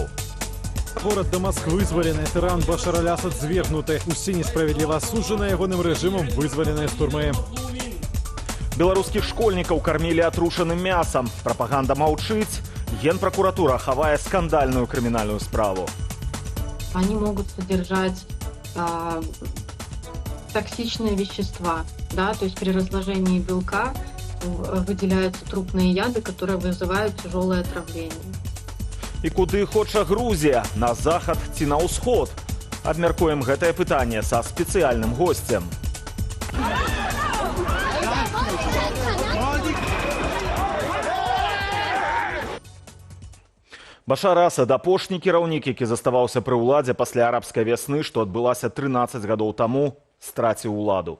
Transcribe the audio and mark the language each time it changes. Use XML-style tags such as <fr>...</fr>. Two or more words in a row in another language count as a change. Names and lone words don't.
<be>Город Дамаск вызвалены, тыран Башар аль-Асад звергнуты. Усе несправедліва асуджаны ягоным рэжымам вызваленыя з турмы. Беларускіх школьнікаў кармілі атрушаным мясам. Прапаганда маўчыць. Генпракуратура хавае скандальную крымінальную справу.</be> <ru>Они могут содержать токсичные вещества, да, то есть при разложении белка выделяются трупные яды, которые вызывают тяжелое отравление.</ru> <be>І куды хоча Грузія? На захад ці на ўсход? Абмяркуем гэтае пытанне са спецыяльным госцем. Башар Асад – апошні кіраўнік, які заставаўся пры ўладзе пасля арабскай вясны, што адбылася 13 гадоў таму, страціў уладу.</be>